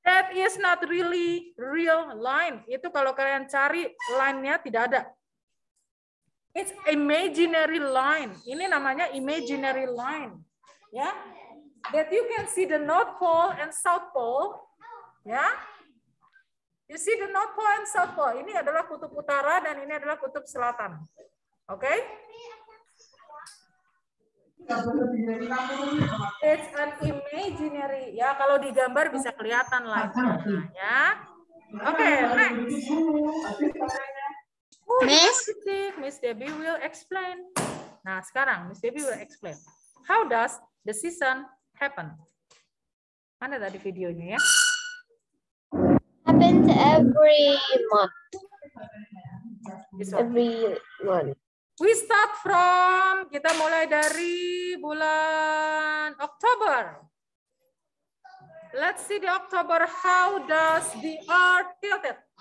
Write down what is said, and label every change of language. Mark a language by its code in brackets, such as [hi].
[en] That is not really real line. [id] Itu kalau kalian cari line-nya tidak ada. [en] It's imaginary line. [id] Ini namanya imaginary line. Ya. [en] That you can see the North Pole and South Pole. Ya. You see the North Pole and South Pole. [id] Ini adalah kutub utara dan ini adalah kutub selatan. Oke? Okay? [en] It's an imaginary. [id] Ya, kalau digambar bisa kelihatan lah. Ya. Oke, next. [en] Miss Debbie will explain. [id] Nah, sekarang [en] Miss Debbie will explain. How does the season happen? [id] Mana tadi videonya ya? [en] Happens every month. Every month. We start from, [id] kita mulai dari bulan Oktober. [en] Let's see the October. How does the Earth tilted?